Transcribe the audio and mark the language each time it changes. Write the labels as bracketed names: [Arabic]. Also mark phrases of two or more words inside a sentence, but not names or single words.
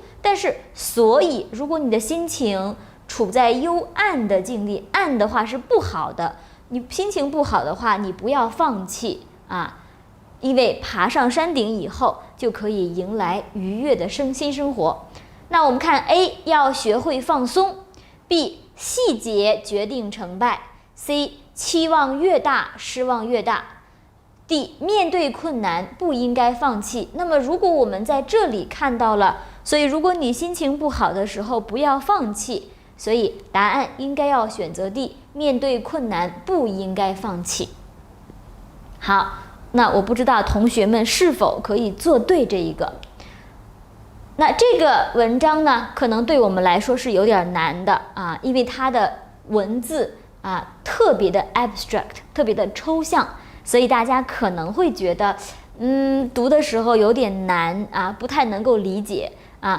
[Chinese] 但是，所以如果你的心情處在幽暗的境地，暗的話是不好的，你心情不好的話，你不要放棄啊，因為爬上山頂以後就可以迎來愉悅的新生活。那我們看 A 要學會放鬆， B 細節決定成敗， C 期望越大失望越大， D 面對困難不應該放棄。那麼如果我們在這裡看到了，所以如果你心情不好的時候不要放棄，所以答案應該要選擇 D， 面對困難不應該放棄。好，那我不知道同學們是否可以做对这一个。那这个文章呢，可能对我们来说是有点难的啊，因为它的文字啊特别的 abstract， 特别的抽象，所以大家可能会觉得，读的时候有點難啊，不太能夠理解啊。